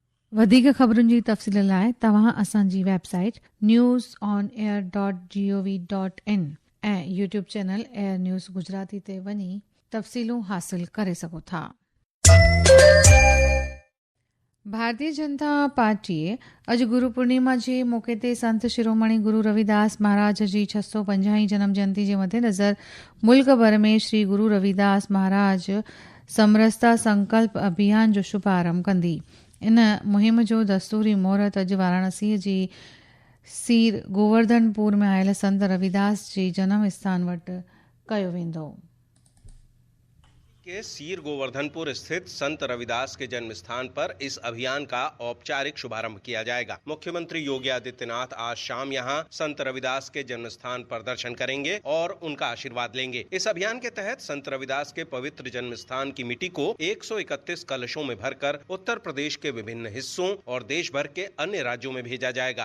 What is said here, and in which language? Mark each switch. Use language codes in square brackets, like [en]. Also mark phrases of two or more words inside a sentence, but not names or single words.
[sd] वधीक ख़बरुनि जी तफ़सील लाइ तव्हां असांजी वेबसाइट newsonair.gov.in ऐं यूट्यूब चैनल एयर न्यूज़ गुजराती ते वञी तफ़सीलूं हासिल करे सघो था। भारतीय जनता पार्टीअ अॼु गुरु पूर्णिमा जे मौक़े ते संत शिरोमणी गुरु रविदास महाराज जी 650 जनम जयंती जे मद्देनज़र मुल्क भर में श्री गुरु रविदास महाराज समरसता संकल्प अभियान जो शुभारंभ कंदी। इन मुहिम जो दस्तूरी महूरत अॼु वाराणसी जी सीर गोवर्धनपुर में आयल संत रविदास जी जन्म स्थान वटि कयो वेंदो। [hi] के सीर गोवर्धनपुर स्थित संत रविदास के जन्म स्थान पर इस अभियान का औपचारिक शुभारंभ किया जाएगा। मुख्यमंत्री योगी आदित्यनाथ आज शाम यहां संत रविदास के जन्म स्थान पर दर्शन करेंगे और उनका आशीर्वाद लेंगे। इस अभियान के तहत संत रविदास के पवित्र जन्म स्थान की मिट्टी को 131 कलशों में भरकर उत्तर प्रदेश के विभिन्न हिस्सों और देश भर के अन्य राज्यों में भेजा जाएगा।